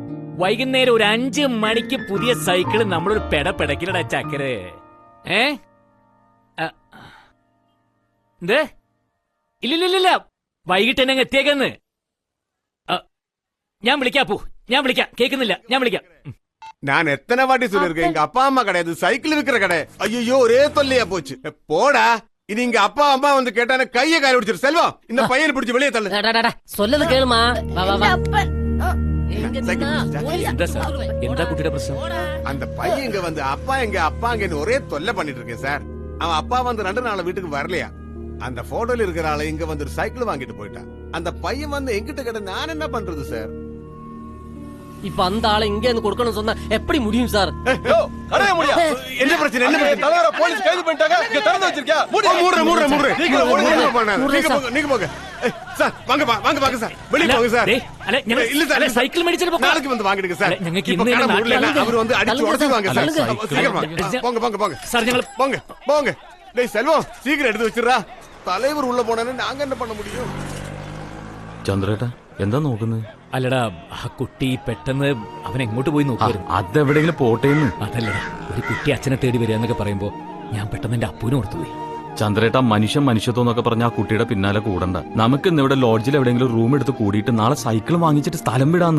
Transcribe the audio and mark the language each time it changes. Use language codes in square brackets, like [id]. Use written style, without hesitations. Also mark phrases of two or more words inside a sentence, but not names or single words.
[ml] വൈകുന്നേരം ഒരു 5 മണിക്ക് പുതിയ സൈക്കിള് നമ്മളൊരു പെടക്കിലട ചക്കര്. എന്തേ? ഇല്ലില്ല, വൈകിട്ട് എന്നെ എത്തിയേക്കെന്ന്. ഞാൻ വിളിക്കാപ്പൂ, ഞാൻ വിളിക്കാം. കേൾക്കുന്നില്ല, ഞാൻ വിളിക്കാം. [ta] நான் எத்தனை வாட்டி சொல்லிருக்கேன், எங்க அப்பா அம்மா கிடையாது, சைக்கிள் விக்கிற கடை. ஐயோ ஒரே தொல்லையா போச்சு. போடா, இது இங்க அப்பா அம்மா வந்து கேட்டானே கையை காய பிடிச்சிரு. செல்வம், இந்த பையனை பிடிச்சு வெளியே தள்ளு. சொல்லது கேளுமா. [ml] എന്താ കുട്ടിയുടെ പ്രശ്നം? [ta] அந்த பையன் இங்க வந்து அப்பா எங்க அப்பாங்கன்னு ஒரே தொல்லை பண்ணிட்டு இருக்கேன் சார். அவன் அப்பா வந்து 2 நாள் வீட்டுக்கு வரலையா. அந்த போட்டோல இருக்கிற ஆளை இங்க வந்து ஒரு சைக்கிள் வாங்கிட்டு போயிட்டான். அந்த பையன் வந்து எங்கிட்ட கேட்ட நான் என்ன பண்றது சார்? இப்ப அந்த ஆளை இங்க இருந்து கொடுக்கணும் சொன்னா எப்படி முடியும் சார்? என்ன பிரச்சனை? என்ன பிரச்சனை? தலைவர போலீஸ் கைது பண்ணிட்டாங்க. இங்க திறந்து வச்சிருக்கியா? மூடுற. நீங்க போங்க. சார் வாங்க சார். வெளிய போங்க சார். இல்ல சார், [ml] സൈക്കിൾ മേടിച്ചിട്ട് [ta] நாளைக்கு வந்து வாங்கிடுங்க சார். [ml] ഞങ്ങൾക്ക് ഇന്ന് [ta] அவர் வந்து அடிச்சு உடைச்சுவாங்க சார். சீக்கிரம் போங்க. [ml] സാർ ഞങ്ങൾ [ta] போங்க. டேய் செல்வம், சீக்கிரம் எடுத்து வச்சிரா. தலைவர் உள்ள போனானே நாங்க என்ன பண்ண முடியும்? [ml] ചന്ദ്രേട്ടാ എന്താ നോക്കുന്നത്? അല്ലടാ, ആ കുട്ടി പെട്ടെന്ന് അവൻ എങ്ങോട്ട് പോയി നോക്കുവായിരുന്നു. അതെവിടെയെങ്കിലും പോട്ടേന്ന്. അതല്ലടാ, ഒരു കുട്ടി അച്ഛനെ തേടി വരിക എന്നൊക്കെ പറയുമ്പോ ഞാൻ പെട്ടെന്ന് എന്റെ അപ്പൂനെ ഓർത്തുപോയി. ചന്ദ്രേട്ടാ, മനുഷ്യത്വം എന്നൊക്കെ പറഞ്ഞ ആ കുട്ടിയുടെ പിന്നാലെ കൂടണ്ട. നമുക്ക് ഇന്ന് ഇവിടെ ലോഡ്ജിൽ എവിടെയെങ്കിലും റൂം എടുത്ത് കൂടിയിട്ട് നാളെ സൈക്കിൾ വാങ്ങിച്ചിട്ട് സ്ഥലം വിടാന്ന്.